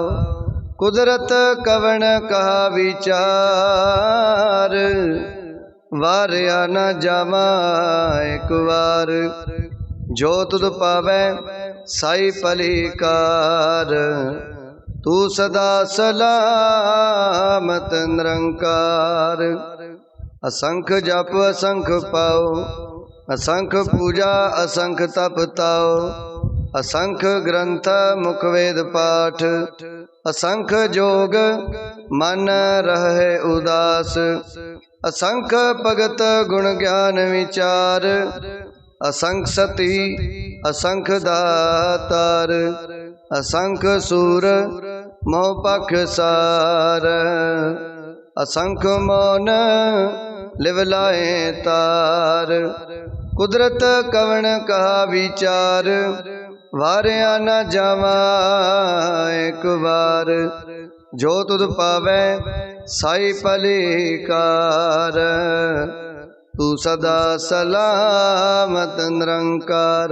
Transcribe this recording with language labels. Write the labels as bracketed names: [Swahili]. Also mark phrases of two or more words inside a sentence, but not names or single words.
[Punjabi] ਕੁਦਰਤਿ ਕਵਣ ਕਹਾ ਵੀਚਾਰੁ, ਵਾਰਿਆ ਨ ਜਾਵਾ ਏਕ ਵਾਰ। ਜੋ ਤੁਧੁ ਭਾਵੈ ਸਾਈ ਭਲੀਕਾਰ, ਤੂ ਸਦਾ ਸਲਾਮਤਿ ਨਿਰੰਕਾਰ। ਅਸੰਖ ਜਪ ਅਸੰਖ ਪਾਓ, ਅਸੰਖ ਪੂਜਾ ਅਸੰਖ ਤਪ ਤਾਓ। ਅਸੰਖ ਗਰੰਥ ਮੁਖਿ ਵੇਦ ਪਾਠ, ਅਸੰਖ ਜੋਗ ਮਨਿ ਰਹਹਿ ਉਦਾਸ। ਅਸੰਖ ਭਗਤ ਗੁਣ ਗਿਆਨ ਵੀਚਾਰ, ਅਸੰਖ ਸਤੀ ਅਸੰਖ ਦਾਤਾਰ। ਅਸੰਖ ਸੂਰ ਮੋਹ ਪਖ ਸਾਰ, ਅਸੰਖ ਮੌਨਿ ਲਿਵ ਲਾਇ ਤਾਰ। ਕੁਦਰਤਿ ਕਵਣ ਕਹਾ ਵੀਚਾਰੁ, ਵਾਰਿਆ ਨ ਜਾਵਾ ਏਕ ਵਾਰ। ਜੋ ਤੁਧੁ ਭਾਵੈ ਸਾਈ ਭਲੀਕਾਰ, ਤੂ ਸਦਾ ਸਲਾਮਤਿ ਨਿਰੰਕਾਰ।